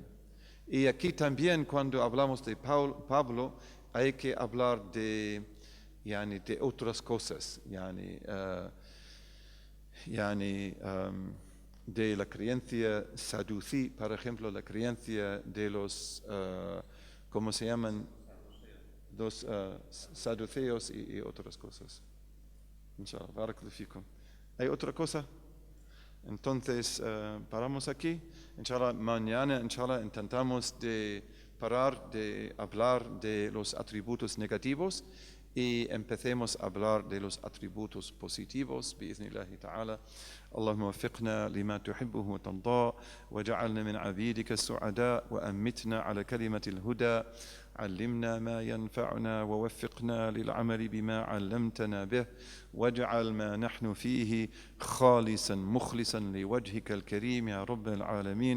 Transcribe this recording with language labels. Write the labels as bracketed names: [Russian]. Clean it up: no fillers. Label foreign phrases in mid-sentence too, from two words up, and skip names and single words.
[Spanish] Y aquí también cuando hablamos de Pablo hay que hablar de otras cosas. De la creencia saducí, por ejemplo, la creencia de los, ¿cómo se llaman? Los saduceos y otras cosas. [Arabic] إن شاء الله، بارك الله فيكم. [Spanish] ¿Hay otra cosa? Entonces, paramos aquí. Inshallah, mañana, inshallah, intentamos de parar de hablar de los atributos negativos y empecemos a hablar de los atributos positivos [Arabic] بإذن الله تعالى. اللهم وفقنا لما تحبه وترضى وجعلنا من عبيدك السعداء وأمتنا على كلمة الهدى. علمنا ما ينفعنا ووفقنا للعمل بما علمتنا به واجعل ما نحن فيه خالصا مخلصا لوجهك الكريم يا رب العالمين.